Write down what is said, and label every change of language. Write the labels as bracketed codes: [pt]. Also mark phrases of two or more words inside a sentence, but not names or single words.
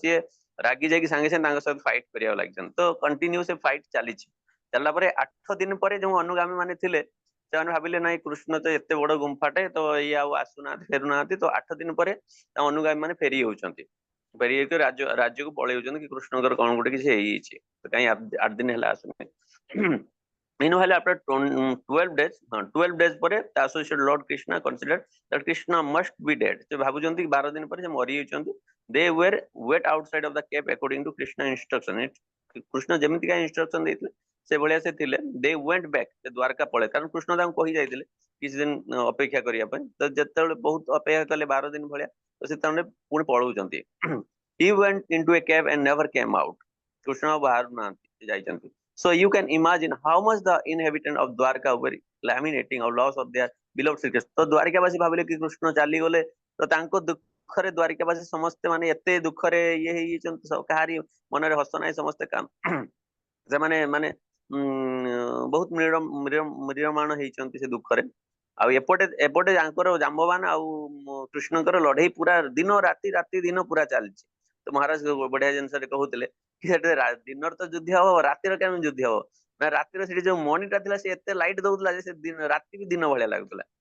[or] ସିଏ ରାଗି ଯାଇକି ସାଙ୍ଗେ ସାଙ୍ଗେ ତାଙ୍କ ସହିତ ଫାଇଟ କରିବାକୁ ଲାଗିଛନ୍ତି ତ କଣ୍ଟିନ୍ୟୁ ସେ ଫାଇଟ ଚାଲିଛି ଚାଲିଲା ପରେ 8 ଦିନ ପରେ ଯୋଉ ଅନୁଗାମୀ ମାନେ ଥିଲେ ସେମାନେ ଭାବିଲେ ନାଇଁ କୃଷ୍ଣ ତ ଏତେ ବଡ ଗୁମ୍ଫାଟେ ତ ଇଏ ଆଉ ଆସୁନାହାନ୍ତି ଫେରୁନାହାନ୍ତି ତ 8 ଦିନ ପରେ ତା ଅନୁଗାମୀ ମାନେ ଫେରି ଯାଉଛନ୍ତି ଫେରି ଯାଇକି ରାଜ୍ୟକୁ ପଳେଇ ଯାଉଛନ୍ତି କି କୃଷ୍ଣଙ୍କର କଣ ଗୋଟେ କିଛି ହେଇଯାଇଛି ତ କାହିଁ 8 ଦିନ ହେଲା ଆସୁନାହିଁ [en] Meanwhile, after 12 days, 12 days [or] ପରେ [en] the associate Lord Krishna considered that Krishna must be dead. [or] ସେ ଭାବୁଛନ୍ତି 12 ଦିନ ପରେ ସେ ମରିଯାଇଛନ୍ତି [en] they were wait outside of the cave according to Krishna instruction. [or] କୃଷ୍ଣ ଯେମିତିକା ଇନଷ୍ଟ୍ରକ୍ସନ ଦେଇଥିଲେ ସେଭଳିଆ ସେ ଥିଲେ [en] they went back [or] ସେ ଦ୍ୱାରକା ପଳେଇ କାରଣ କୃଷ୍ଣ ତାଙ୍କୁ କହି ଯାଇଥିଲେ କିଛି ଦିନ ଅପେକ୍ଷା କରିବା ପାଇଁ ତ ଯେତେବେଳେ ବହୁତ ଅପେକ୍ଷା କଲେ 12 ଦିନ ଭଳିଆ ତ ସେତେବେଳେ ପୁଣି ପଳଉଛନ୍ତି [en] he went into a cave and never came out. [or] କୃଷ୍ଣ ଆଉ ବାହାରୁ ନାହାନ୍ତି ଯାଇଛନ୍ତି [en] so you can imagine how much the inhabitant of Dwarka were lamenting of loss of their beloved Sri Krishna [or] ତ ଦ୍ୱାରିକାବାସୀ ଭାବିଲେ କି କୃଷ୍ଣ ଚାଲିଗଲେ ତ ତାଙ୍କ ଦୁଃଖରେ ଦ୍ୱାରିକାବାସୀ ସମସ୍ତେ ମାନେ ଏତେ ଦୁଃଖରେ ଇଏ ହେଇଯାଇଛନ୍ତି କାହାରି ମନରେ ହସ ନାହିଁ ସମସ୍ତେ ସେମାନେ ମାନେ ବହୁତ ମ୍ରିୟମାଣ ହେଇଛନ୍ତି ସେ ଦୁଃଖରେ ଆଉ ଏପଟେ ଏପଟେ ତାଙ୍କର ଜାମ୍ବବାନ ଆଉ କୃଷ୍ଣଙ୍କର ଲଢେଇ ପୁରା ଦିନ ରାତି ରାତି ଦିନ ପୁରା ଚାଲିଛି ତ ମହାରାଜ ବଢିଆ ଜିନିଷରେ କହୁଥିଲେ କି ସେଠି ଦିନରେ ତ ଯୁଦ୍ଧ ହବ ରାତିର କେମିତି ଯୁଦ୍ଧ ହବ ନା ରାତିର ସେଠି ଯୋଉ ମଣିଟା ଥିଲା ସେ ଏତେ ଲାଇଟ ଦଉଥିଲା ଯେ ସେ ରାତି ବି ଦିନ ଭଳିଆ ଲାଗୁଥିଲା